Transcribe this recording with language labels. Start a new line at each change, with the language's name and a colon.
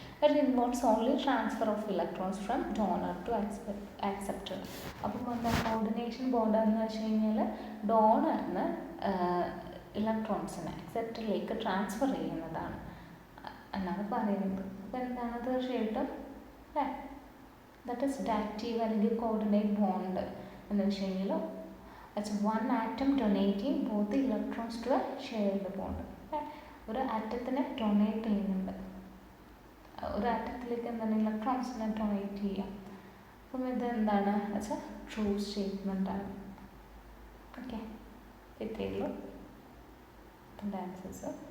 English: It involves only transfer of electrons from donor to acceptor.
Malayalam: അപ്പം എന്താ coordination bond എന്ന് വെച്ച് കഴിഞ്ഞാൽ ഡോണറിന് ഇലക്ട്രോൺസിനെ അക്സെപ്റ്ററിലേക്ക് ട്രാൻസ്ഫർ ചെയ്യുന്നതാണ് എന്നാണ് പറയുന്നത്. അപ്പോൾ എന്താണ് തീർച്ചയായിട്ടും അല്ലേ? ദാറ്റ് ഈസ് ഡാറ്റീവ് അല്ലെങ്കിൽ കോർഡിനേറ്റ് ബോണ്ട് എന്ന് വെച്ച് കഴിഞ്ഞാൽ
English: it's one atom donating both the electrons to a shared bond.
Malayalam: ഒരു ആറ്റത്തിനെ ഡൊണേറ്റ് ചെയ്യുന്നുണ്ട്, ഒരു ആറ്റത്തിലേക്ക് എന്താണ് ഇലക്ട്രോൺസിനെ ഡൊണേറ്റ് ചെയ്യാം. അപ്പം ഇത് എന്താണ് വെച്ചാൽ ട്രൂ സ്റ്റേറ്റ്മെൻ്റ് ആണ്. ഓക്കെ, ഇത്രയേ ഉള്ളൂ ഇതിൻ്റെ ആൻസേഴ്സ്.